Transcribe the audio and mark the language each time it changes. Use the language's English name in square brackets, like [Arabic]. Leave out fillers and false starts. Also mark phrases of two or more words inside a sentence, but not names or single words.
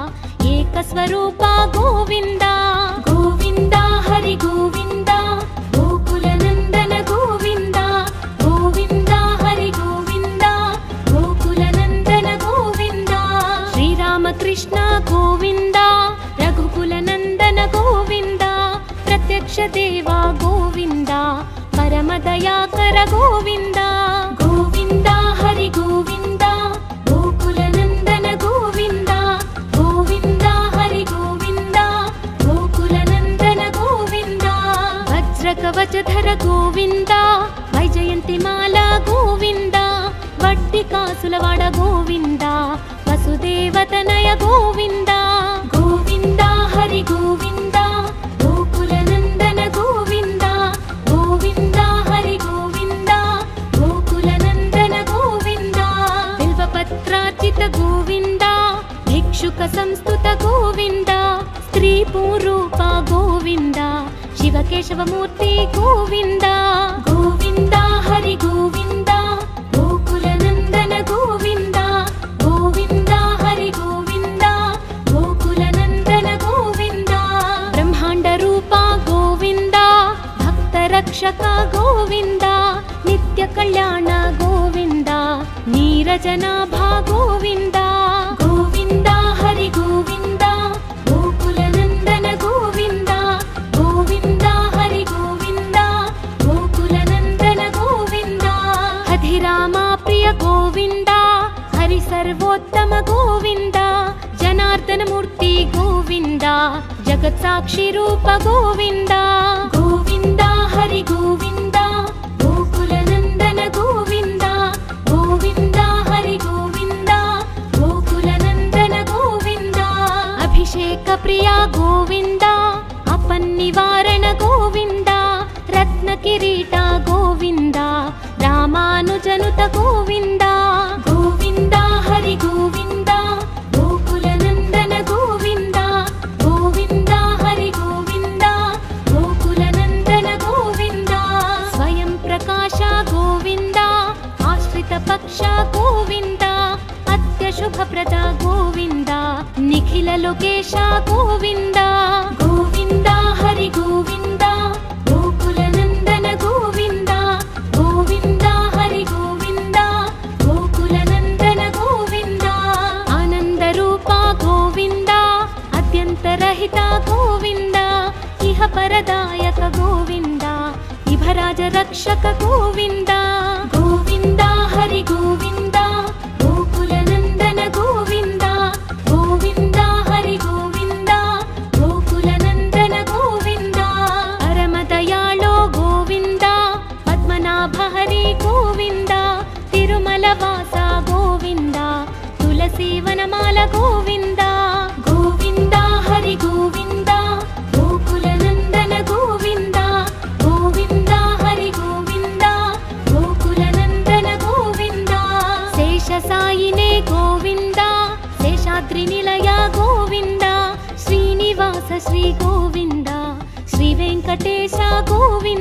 [Sanskrit] ఏకస్వరూప గోవింద గోవింద హరి గోవింద గోకుల నందన గోవింద గోవింద హరి గోవింద గోకుల నందన గోవింద శ్రీరామకృష్ణ గోవింద రఘుకుల నందన గోవింద ప్రత్యక్ష ದೇವಾ ಗೋವಿಂದ ಪರಮದಯಾಕರ ಗೋವಿಂದ ಗೋವಿಂದ ಹರಿ ಗೋವಿಂದ ಗೋಕುಲ ನಂದನ ಗೋವಿಂದ ಗೋವಿಂದ ಹರಿ ಗೋವಿಂದ ಗೋಕುಲ ನಂದನ ಗೋವಿಂದ ವಜ್ರ ಕವಚಧರ ಗೋವಿಂದ ವೈಜಯಂತಿ ಮಾಲಾ ಗೋವಿಂದ [Telugu] వడ్డి కాసులవాడ [Sanskrit] ಗೋವಿಂದ ವಸುದೇವತನಯ ಗೋವಿಂದ ಗೋವಿಂದ ಹರಿ ಗೋವಿಂದ ಗೋಕುಲ ನಂದನ ಗೋವಿಂದ ಗೋವಿಂದ ಹರಿ ಗೋವಿಂದ ಗೋಕುಲ ನಂದನ ಗೋವಿಂದ ಬಿಲ್ವಪತ್ರಾರ್ಚಿತ ಗೋವಿಂದ ಭಿಕ್ಷುಕ ಸಂಸ್ತುತ ಗೋವಿಂದ ಸ್ತ್ರೀ ಪೂರೂಪ ಗೋವಿಂದ ಶಿವಕೇಶವ ಮೂರ್ತಿ ಗೋವಿಂದ ಗೋವಿಂದ ಹರಿ ಗೋವಿಂದ ಗೋಕುಲ ನಂದನ ಗೋವಿಂದ ಗೋವಿಂದ ಹರಿ ಗೋವಿಂದ ಗೋಕುಲ ನಂದನ ಗೋವಿಂದ ಬ್ರಹ್ಮಾಂಡ ರೂಪ ಗೋವಿಂದ ಭಕ್ತ ರಕ್ಷಕ ಗೋವಿಂದ ನಿತ್ಯ ಕಲ್ಯಾಣ ಗೋವಿಂದ ನೀರಜನಾಭ ಗೋವಿಂದ ಗೋವಿಂದ ಹರಿ ಗೋವಿಂದ ಗೋಕುಲ ನಂದನ ಗೋವಿಂದ ಗೋವಿಂದ ಹರಿ ಗೋವಿಂದ ಗೋಕುಲ ನಂದನ ಗೋವಿಂದ ಹಧಿರಾಮ ಪ್ರಿಯ ಗೋವಿಂದ ಹರಿ ಸರ್ವೋತ್ತಮ ಗೋವಿಂದ ಜನಾರ್ದನ ಮೂರ್ತಿ ಗೋವಿಂದ ಜಗತ್ ಸಾಕ್ಷಿ ರೂಪ ಗೋವಿಂದ ಗೋವಿಂದ ಹರಿ ಗೋವಿಂದ ಗೋಕುಲ ನಂದನ ಗೋವಿಂದ ಗೋವಿಂದ ಹರಿ ಗೋವಿಂದ ಗೋಕುಲ ನಂದನ ಗೋವಿಂದ ಅಭಿಷೇಕ ಪ್ರಿಯ ಗೋವಿಂದ ಅಪನ್ನಿವಾರಣ ಗೋವಿಂದ ರತ್ನ ಕಿರೀಟ ಗೋವಿಂದ ರಾಮಾನುಜನುತ ಗೋವಿಂದ ಗೋವಿಂದ ಹರಿ ಗೋವಿಂದ ಗೋಕುಲ ನಂದನ ಗೋವಿಂದ ಗೋವಿಂದ ಹರಿ ಗೋವಿಂದ ಗೋಕುಲ ನಂದನ ಗೋವಿಂದ ಸ್ವಯಂ ಪ್ರಕಾಶ ಗೋವಿಂದ ಆಶ್ರಿತ ಪಕ್ಷ ಗೋವಿಂದ ಅತ್ಯ ಶುಭಪ್ರದ ಗೋವಿಂದ ನಿಖಿಲ ಲೋಕೇಶ ಗೋವಿಂದ ಗೋವಿಂದ ಹರಿ ಗೋವಿಂದ ಗೋಕುಲ ನಂದನ ಗೋವಿಂದ ಗೋವಿಂದ ಹರಿ ಗೋವಿಂದ ಗೋಕುಲ ನಂದನ ಗೋವಿಂದ ಆನಂದ ರೂಪ ಗೋವಿಂದ ಅತ್ಯಂತರಹಿತ ಗೋವಿಂದ ಇಹ ಪರದಾಯಕ ಗೋವಿಂದ ಇಭರಾಜ ರಕ್ಷಕ ಗೋವಿಂದ ಗೋವಿಂದ ಹರಿ ಗೋವಿಂದ ಗೋಕುಲ ನಂದನ ಗೋವಿಂದ ಗೋವಿಂದ ಹರಿ ಗೋವಿಂದ ಗೋಕುಲ ನಂದನ ಗೋವಿಂದ ಪರಮ ದಯಾಳೋ ಗೋವಿಂದ ಪದ್ಮನಾಭ ಹರಿ ಗೋವಿಂದ ತಿರುಮಲ ವಾಸ ಗೋವಿಂದ ತುಳಸಿ ವನಮಾಲ ಗೋವಿಂದ ಗೋವಿಂದ ಹರಿ ಗೋವಿಂದ ಗೋಕುಲ ನಂದನ ಗೋವಿಂದ ಗೋವಿಂದ ಹರಿ ಗೋವಿಂದ ಗೋಕುಲ ನಂದನ ಗೋವಿಂದ ಶೇಷ ಸಾಯಿನೇ ಗೋವಿಂದ ಶೇಷಾದ್ರಿ ನಿಲಯ ಗೋವಿಂದ ಶ್ರೀನಿವಾಸ ಶ್ರೀ ಗೋವಿಂದ ಶ್ರೀ ವೆಂಕಟೇಶ ಗೋವಿಂದ